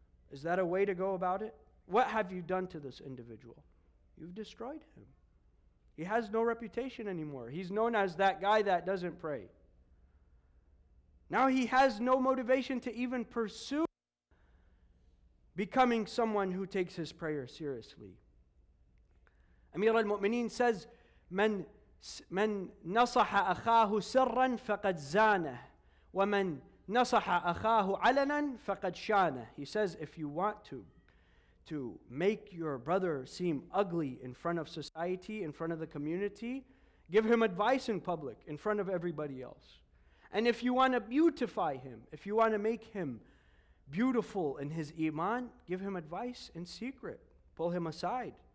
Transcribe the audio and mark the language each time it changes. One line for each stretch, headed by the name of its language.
English: Is that a way to go about it? What have you done to this individual? You've destroyed him. He has no reputation anymore. He's known as that guy that doesn't pray. Now he has no motivation to even pursue becoming someone who takes his prayer seriously.
Arabic: Amir al-Mu'mineen says, من نصح أخاه سرا فقد زانه ومن نصح أخاه علنا فقد شانه.
English: He says, if you want to make your brother seem ugly in front of society, in front of the community, give him advice in public, in front of everybody else. And if you want to beautify him, if you want to make him beautiful in his iman, give him advice in secret. Pull him aside.